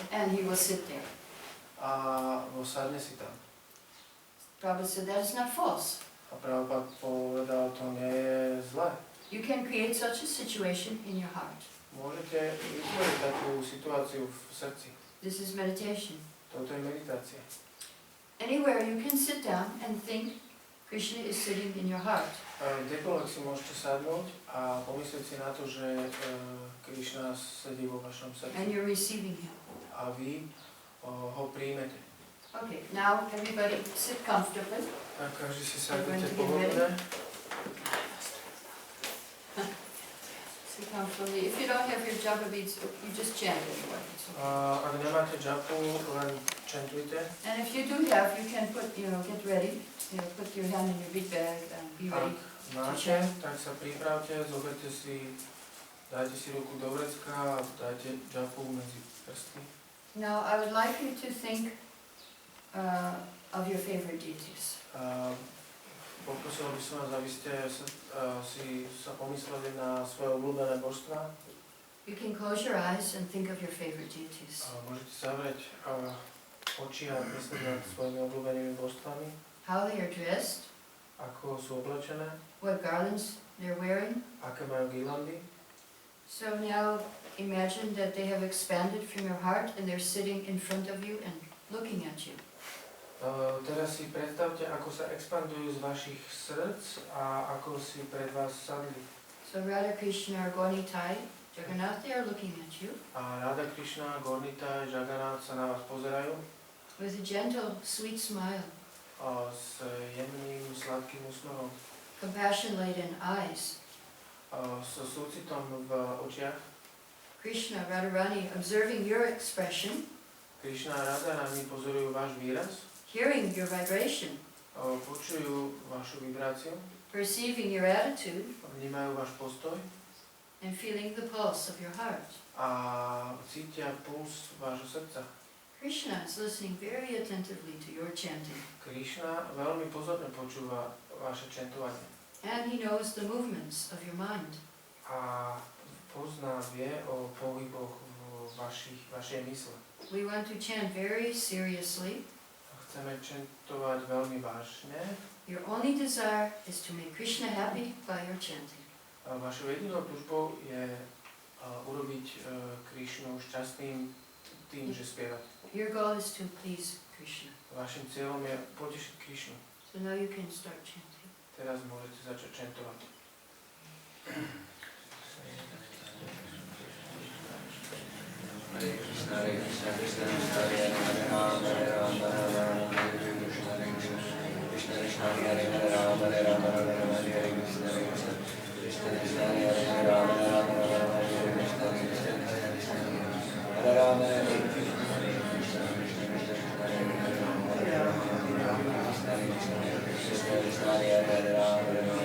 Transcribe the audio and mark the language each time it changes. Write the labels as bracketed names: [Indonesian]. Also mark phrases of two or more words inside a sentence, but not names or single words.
[English] and he will sit there. [Slovak] a sadne si tam. [English] Prabhupada said that is not false. [Slovak] A Prabhupada povedal, to nie je zle. [English] You can create such a situation in your heart. [Slovak] Môžete vytvoriť takú situáciu v srdci. [English] This is meditation. [Slovak] Toto je meditácia. [English] Anywhere you can sit down and think Krishna is sitting in your heart. [Slovak] Kdekoľvek si môžete sadnúť a pomyslieť si na to, že Krišna sedí vo vašom [English] And [Slovak] srdci [English] you're receiving him. [Slovak] a vy ho príjmete. [English] Okay, now everybody sit comfortably. [Slovak] Tak každý si sadnete pohodlne. [English] Sit comfortably. If you don't have your japa beads, you just chant anyway. It's okay. [Slovak] Ak nemáte džapu, len chantujte. [English] And if you do have, you can put, get ready. Put your hand in your bead bag and be ready. [Slovak] máte, tak sa pripravte, zoberte si, dajte si ruku do vrecka a dajte džapu medzi prsty. [English] Now I would like you to think of your favorite deities. [Slovak] Poprosil by som vás, aby ste sa pomysleli na svoje obľúbené božstvá. [English] You can close your eyes and think of your favorite deities. [Slovak] Môžete zavrieť oči a myslieť nad svojimi obľúbenými božstvami. [English] How they are dressed, [Slovak] Ako sú oblečené, [English] what garlands they're wearing. [Slovak] aké majú girlandy. [English] So now imagine that they have expanded from your heart and they're sitting in front of you and looking at you. [Slovak] Teraz si predstavte, ako sa expandujú z vašich srdc a ako si pred vás sadli. [English] So Radha Krishna or Gonitai, Jagannath, they are looking at you [Slovak] A Radha Krišna, Gornita, Jagannath sa na vás pozerajú [English] with a gentle, sweet smile, [Slovak] s jemným, sladkým úsmevom, [English] compassion-laden eyes. [Slovak] so súcitom v očiach. [English] Krishna, Radharani, observing your expression, [Slovak] Krišna a Radharani pozorujú váš výraz, [English] hearing your vibration, [Slovak] počujú vašu vibráciu, [English] perceiving your attitude, [Slovak] vnímajú váš postoj [English] and feeling the pulse of your heart. [Slovak] a cítia puls vášho srdca. [English] Krishna is listening very attentively to your chanting, [Slovak] Krišna veľmi pozorne počúva vaše čentovanie [English] and he knows the movements of your mind. [Slovak] a pozná, vie o pohyboch vašej mysle. [English] We want to chant very seriously. [Slovak] Chceme čentovať veľmi vážne. [English] Your only desire is to make Krishna happy by your chanting. [Slovak] Vašou jedinou túžbou je urobiť Krišnu šťastným tým, že spievať. [English] Your goal is to please Krishna. [Slovak] Vašim cieľom je potešiť Krišnu. [English] So now you can start chanting. [Slovak] Teraz môžete začať čentovať. [Sanskrit] Hare Krishna, Hare Krishna, Krishna Krishna, Hare Rama, Hare Rama, Hare Krishna, Hare Krishna, Krishna Krishna, Hare Rama, Hare Rama, Hare Krishna, Hare Krishna, Krishna Krishna, Hare Rama, Hare Rama, Hare Krishna, Krishna Krishna, Hare Rama, Hare Krishna, Krishna Krishna, Hare Rama,